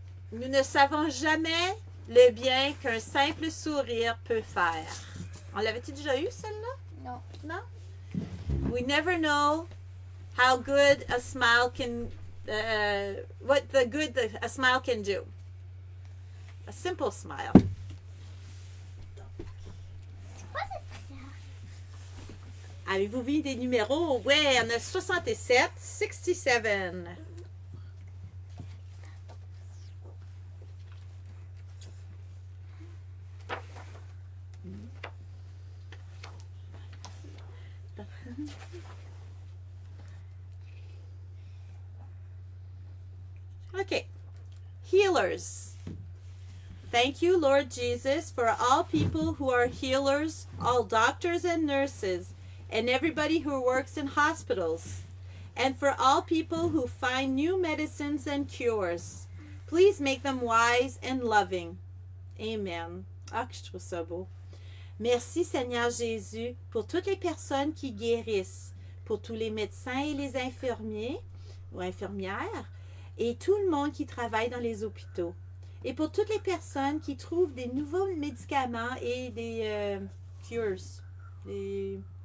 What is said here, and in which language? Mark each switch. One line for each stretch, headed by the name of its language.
French: Nous ne savons jamais le bien qu'un simple sourire peut faire. On l'avait-tu déjà eu, celle-là? Non. Non?
English: We never know how good a smile can, what the good a smile can do. A simple smile.
French: Avez-vous vu des numéros? Ouais, on a 67, 67.
English: Okay. Healers. Thank you, Lord Jesus, for all people who are healers, all doctors and nurses, and everybody who works in hospitals, and for all people who find new medicines and cures. Please make them wise and loving.
French: Amen. Ah, que je trouve ça beau. Merci, Seigneur Jésus, pour toutes les personnes qui guérissent, pour tous les médecins et les infirmiers ou infirmières, et tout le monde qui travaille dans les hôpitaux. Et pour toutes les personnes qui trouvent des nouveaux médicaments et des cures, des...